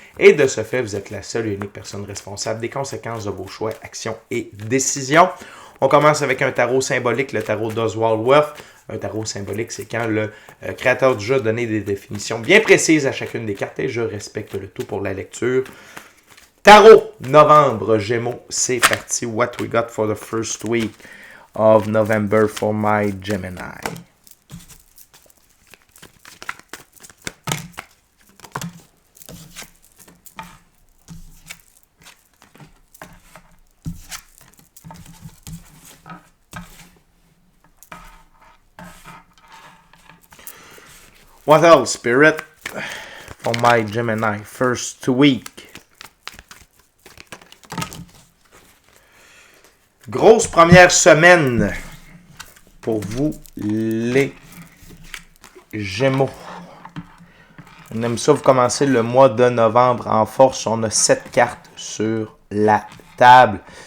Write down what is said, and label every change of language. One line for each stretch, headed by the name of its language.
French: Et de ce fait, vous êtes la seule et unique personne responsable des conséquences de vos choix, actions et décisions. On commence avec un tarot symbolique, le tarot d'Oswald Worth. Un tarot symbolique, c'est quand le créateur du jeu a donné des définitions bien précises à chacune des cartes et je respecte le tout pour la lecture. Tarot, novembre, Gémeaux, c'est parti.
English: What we got for the first week of November for my Gemini. What else, Spirit, for my Gemini first week?
French: Grosse première semaine pour vous, les Gémeaux. On aime ça, vous commencez le mois de novembre en force. On a 7 cartes sur la table.